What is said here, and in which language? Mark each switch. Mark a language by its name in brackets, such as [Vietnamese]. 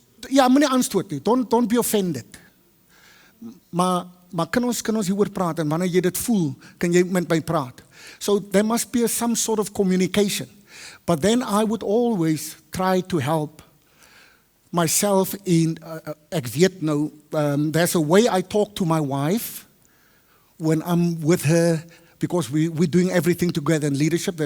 [Afrikaans] Ja, moet nie aanstoot nie, [English] don't be offended. [Afrikaans] Maar kan ons hieroor praat, en wanneer jy dit voel, kan jy met my praat. [English] So there must be some sort of communication. But then I would always try to help myself in, [Afrikaans] ek weet nou, [English] there's a way I talk to my wife when I'm with her, because we're doing everything together in leadership.